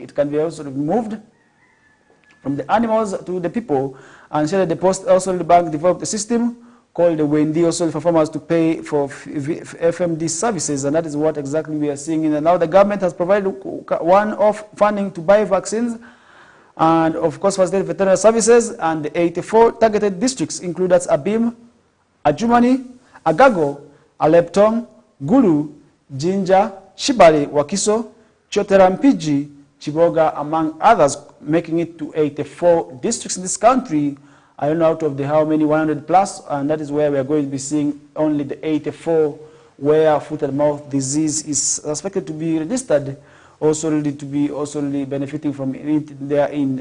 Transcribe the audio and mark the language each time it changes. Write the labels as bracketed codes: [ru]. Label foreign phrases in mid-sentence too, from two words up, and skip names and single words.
[en] It can be also moved from the animals to the people, and so the Post also the bank developed a system called the Wendy also for farmers to pay for FMD services, and that is what exactly we are seeing. And now the government has provided one-off funding to buy vaccines, and of course facilitate veterinary services, and the 84 targeted districts include that's Abim, Ajumani, Agago, Aleptong, Gulu, Jinja, Shibari, Wakiso, Choterampiji, Chiboga, among others, making it to 84 districts in this country. I don't know out of the how many, 100 plus, and that is where we are going to be seeing only the 84 where foot and mouth disease is suspected to be registered, also really to be also really benefiting from it therein.